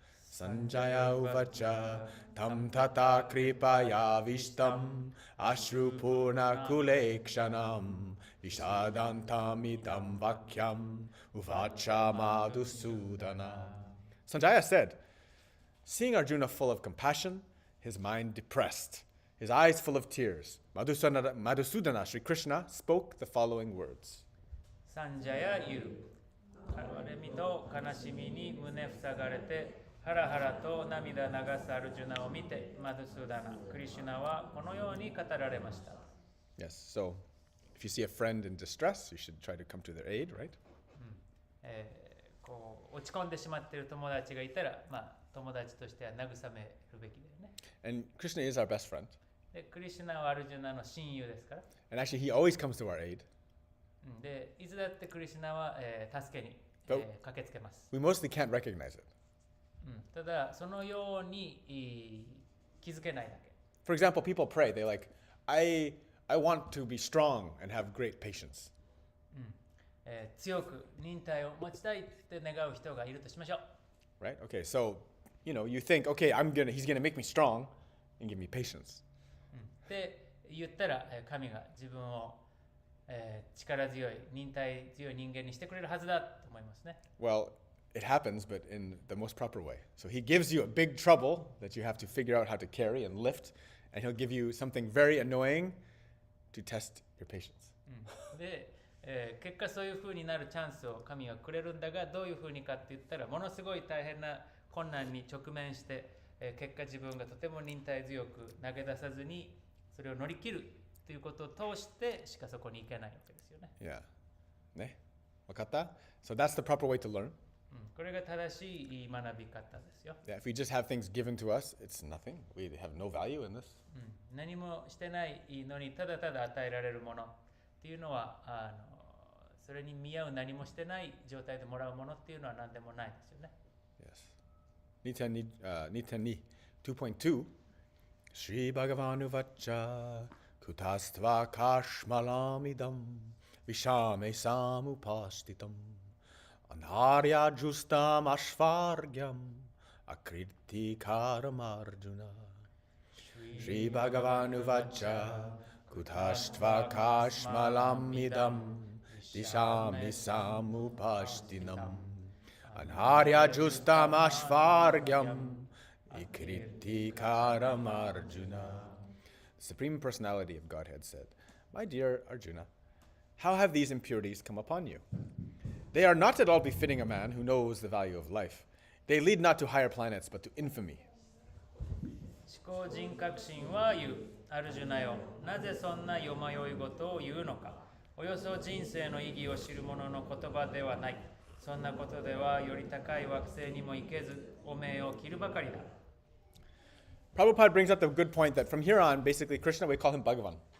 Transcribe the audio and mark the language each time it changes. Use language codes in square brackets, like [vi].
[sa] Sanjaya uvacha tam tata kripaya vishtam ashrupurna kulekshanam vishadantam idam vakyam uvacha madhusudana. [en] Sanjaya said, seeing Arjuna full of compassion, his mind depressed, his eyes full of tears, Madhusudana, Sri Krishna, spoke the following words. [ja] サンジャヤ言う。哀れみと悲しみに胸塞がれて、ハラハラと涙流すアルジュナを見て、マドゥスーダナ、クリシュナはこのように語られました。 [en] Yes, so if you see a friend in distress, you should try to come to their aid, right? [ja] こう落ち込んでしまっている友達がいたら、友達としては慰めるべきだよね。 [en] And Krishna is our best friend. [ja] で、クリシュナはアルジュナの親友ですから。 [en] And actually, he always comes to our aid. [ja] で、いつだってクリシュナは、助けに、駆けつけます。 [en] We mostly can't recognize it. [ja] ただ、そのように気づけないだけ。 [en] For example, people pray. They're like, I want to be strong and have great patience. [ja] 強く忍耐を持ちたいって願う人がいるとしましょう。 [en] Right? Okay, so, you think, okay, he's gonna make me strong and give me patience. [ja] って言ったら、神が自分を、力強い、忍耐強い人間にしてくれるはずだと思いますね。 [en] Well, it happens, but in the most proper way. So he gives you a big trouble that you have to figure out how to carry and lift, and he'll give you something very annoying to test your patience. [ja] で、結果そういう風になるチャンスを神はくれるんだが、どういう風にかって言ったら、ものすごい大変な困難に直面して、結果自分がとても忍耐強く投げ出さずにそれを乗り切るということを通してしかそこに行けないわけですよね。 [en] Yeah. [ja] ね、わかった? [en] So that's the proper way to learn. [ja] これが正しい学び方ですよ。 [en] Yeah, if we just have things given to us, it's nothing. We have no value in this. [ja] 何もしてないのにただただ与えられるものっていうのはそれに見合う何もしてない状態でもらうものっていうのは何でもないですよね。 [en] Yes. [sa] Nitani 2.2 Sri Bhagavan Uvacha Kutastva Kashmalamidam Vishame Samupastitam Anarya Justam Ashvargyam Akriti Karamarjuna Sri Bhagavan Uvacha Kutastva Kashmalamidam Vishame Samupastinam Anharya Justam Ashvargyam Ikriti Karam Arjuna. [en] The Supreme Personality of Godhead said, My dear Arjuna, how have these impurities come upon you? They are not at all befitting a man who knows the value of life. They lead not to higher planets, but to infamy. [ja] 思考人格心は言う。アルジュナよ、なぜそんなよまよい事を言うのか。およそ人生の意義を知る者の言葉ではない。そんなことではより高い惑星にも行けず、汚名を着るばかりだ。 [en] Prabhupada brings up the good point that from here on, basically, Krishna, we call him Bhagavan.